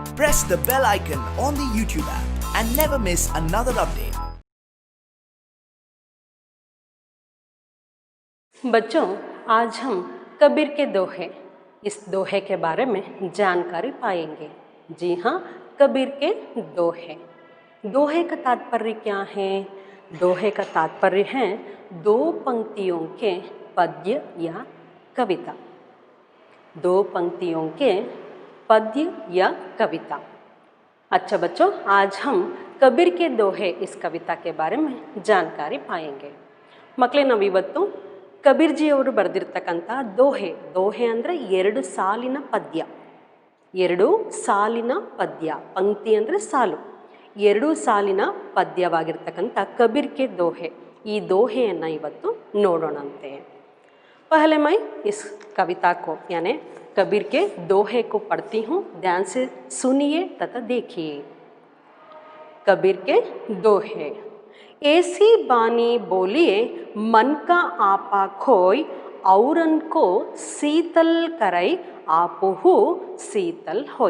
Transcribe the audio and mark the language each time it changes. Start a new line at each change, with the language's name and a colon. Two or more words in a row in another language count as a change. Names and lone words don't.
English: press the bell icon on the YouTube app and never miss another update.
Hindi: बच्चों, आज हम कबीर के दोहे, इस दोहे के बारे में जानकारी पाएंगे। जी हाँ, कबीर के दोहे। दोहे का तात्पर्य क्या है? दोहे का तात्पर्य है दो पंक्तियों के पद्य या कविता। दो पंक्तियों के पद्य या कविता। अच्छा बच्चों, आज हम कबीर के दोहे इस कविता के बारे में जानकारी पाएंगे।
Kannada: ಮಕ್ಕಳೇ, ನಾವಿವತ್ತು ಕಬೀರ್ ಜಿ ಅವರು ಬರೆದಿರ್ತಕ್ಕಂಥ ದೋಹೆ ಅಂದರೆ 2 ಸಾಲಿನ ಪದ್ಯ. 2 ಸಾಲಿನ ಪದ್ಯ, ಪಂಕ್ತಿ ಅಂದರೆ ಸಾಲು. 2 ಸಾಲಿನ ಪದ್ಯವಾಗಿರ್ತಕ್ಕಂಥ ಕಬೀರ್ ಕೆ ದೋಹೆ, ಈ ದೋಹೆಯನ್ನು ಇವತ್ತು ನೋಡೋಣಂತೆ.
Hindi: पहले मैं इस कविता को यानी कबीर के दोहे को पढ़ती हूँ, ध्यान से सुनिए तथा देखिए। कबीर के दोहे। ऐसी बानी बोलिए मन का आपा खोई, औरन को शीतल करई आपहु शीतल होई।